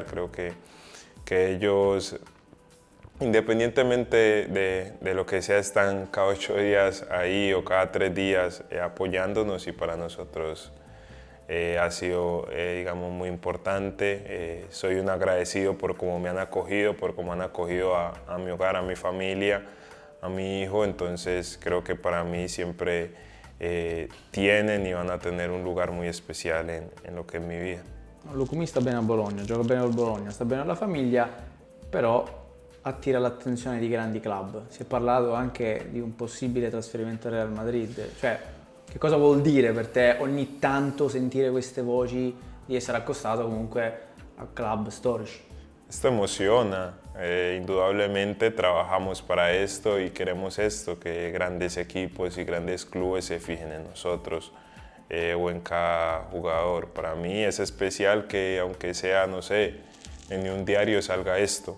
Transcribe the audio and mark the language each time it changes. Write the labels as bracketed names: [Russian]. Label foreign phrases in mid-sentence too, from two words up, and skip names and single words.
[Spanish] Creo que ellos, independientemente de lo que sea, están cada 8 días ahí o cada 3 días apoyándonos, y para nosotros ha sido, digamos, muy importante. Soy un agradecido por cómo me han acogido, por cómo han acogido a mi hogar, a mi familia, a mi hijo. Entonces creo que para mí siempre tienen y van a tener un lugar muy especial en lo que es mi vida. [Italian] Lucumi sta bene a Bologna, gioca bene al Bologna, sta bene alla famiglia, però attira l'attenzione di grandi club. Si è parlato anche di un possibile trasferimento al Real Madrid. Cioè, che cosa vuol dire per te ogni tanto sentire queste voci di essere accostato comunque a club storici? [Spanish] Esto emociona, indudablemente trabajamos para esto y queremos esto, que grandes equipos y grandes clubes se fijen en nosotros o en cada jugador. Para mí es especial que, aunque sea, no sé, en un diario salga esto.